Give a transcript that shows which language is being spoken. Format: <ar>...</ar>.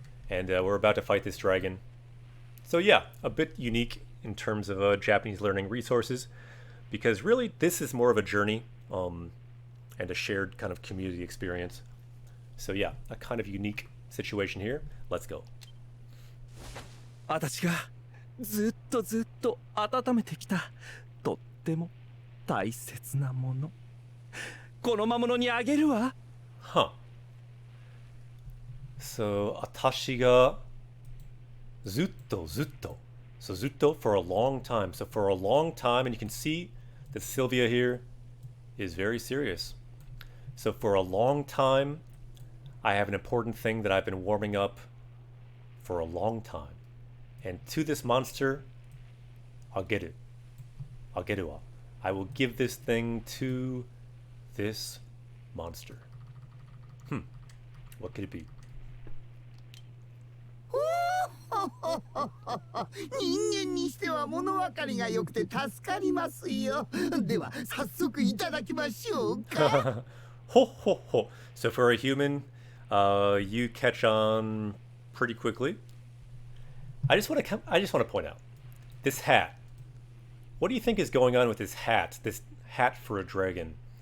<en>And we're about to fight this dragon. So yeah, a bit unique in terms of Japanese learning resources, because really this is more of a journey and a shared kind of community experience. So yeah, a kind of unique situation here. Let's go.</en> <ja>私がずっとずっと温めてきたとっても大切なものこの魔物にあげるわ Huh.</ja> <en>So,</en> <ja>私がずっとずっと.</ja> <en>So, ずっと for a long time. So, for a long time, and you can see that Sylvia here is very serious. So, for a long time, I have an important thing that I've been warming up for a long time. And to this monster, I'll get it. I'll get it. I will give this thing to this monster. What could it be?</en> <ja>人間にしては物分かりが良くて助かりますよ。では早速いただきましょうか。 Ho ho ho.</ja> <en>So for a human, you catch on pretty quickly. I just want to point out this hat. What do you think is going on with this hat? This hat for a dragon.</en>